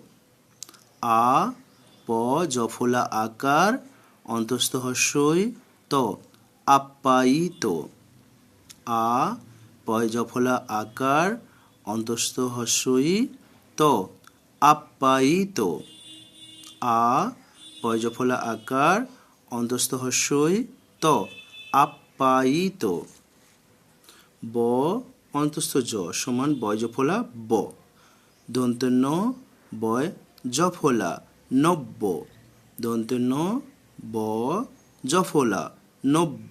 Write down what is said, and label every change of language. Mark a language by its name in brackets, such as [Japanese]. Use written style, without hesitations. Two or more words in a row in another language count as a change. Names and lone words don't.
[Bangla] আ প জ ফলা আকার অন্তস্থ হস্যই ত আপ্যায়িত। আ পয় জ ফলা আকার অন্তস্থ হস্যই ত আপ্যায়িত। আ পয় জ ফলা আকার অন্তস্থ হস্যই ত আপ্যায়িত। ব অন্তস্থ জ সমান বয় জ ফলা ব। দন্তের ন বয় জ ফলা নব্য। দন্তের ন ব জ ফলা নব্য।